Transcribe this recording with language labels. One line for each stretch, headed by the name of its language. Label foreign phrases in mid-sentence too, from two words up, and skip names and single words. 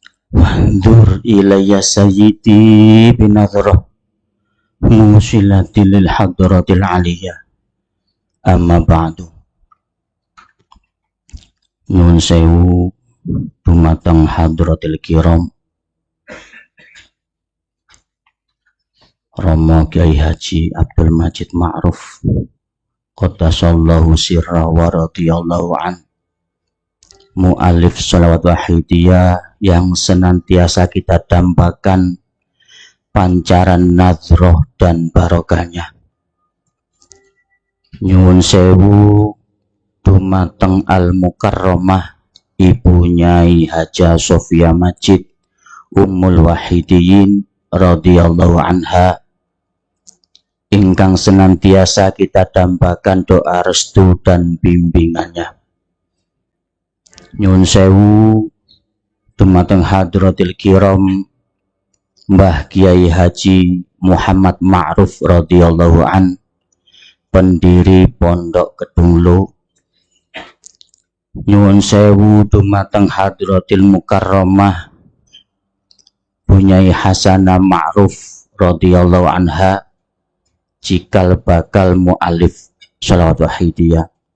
Arabic: وانظر إلي سيدي بنظرة موصلة للحضرة العالية. أما بعد.
Javanese: Nun sewu dumateng
Arabic: حضرة الكرام
Javanese: Romo Kiai Haji Abdul Majid Ma'ruf
Arabic: قدس الله سرا ورضي الله عن,
Indonesian: mu'alif sholawat wahidiyah yang senantiasa kita dambakan pancaran nadroh dan barokahnya.
Javanese: Nyuwun sewu dumateng Al-Mukarramah Ibu Nyai Haja Sofia Majid Ummul Wahidiyin
Arabic: رضي الله عنها,
Indonesian: ingkang senantiasa kita dambakan doa restu dan bimbingannya.
Javanese: Nyuwun sewu dumateng
Arabic: حضرة الكرام
Javanese: Mbah Kiai Haji Muhammad Ma'ruf
Arabic: رضي الله عن,
Javanese: pendiri Pondok Kedunglo. Nyuwun sewu dumateng
Arabic: حضرة المكرمة
Javanese: Bunyai Hasanah Ma'ruf
Arabic: رضي الله عنها,
Javanese: cikal bakal mu'alif sholawat wahidiyah.